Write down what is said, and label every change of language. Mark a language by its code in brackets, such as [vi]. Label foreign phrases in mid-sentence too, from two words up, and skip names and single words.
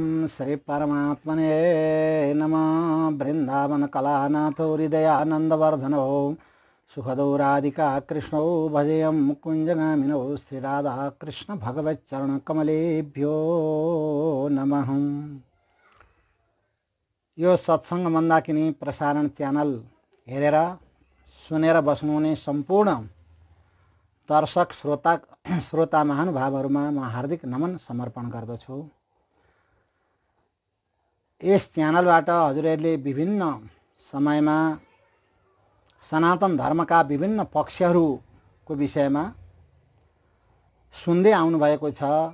[sa] श्री परमात्मने नमः। वृंदावन कलानाथो हृदयानंदवर्धनो सुखदो राधिका कृष्णो भजेयं कुंजगामिनो श्री राधा कृष्ण भगवच्चरण कमलेभ्यो नमः। [ne] यो सत्संग मन्दाकिनी प्रसारण च्यानल हेरेर सुनेर बस्नुहुने सम्पूर्ण दर्शक श्रोता महानुभावहरुमा म हार्दिक नमन समर्पण गर्दछु। यस च्यानलबाट हजुरहरूले विभिन्न समयमा सनातन धर्मका विभिन्न पक्षहरूको विषयमा सुन्दै आउनुभएको छ,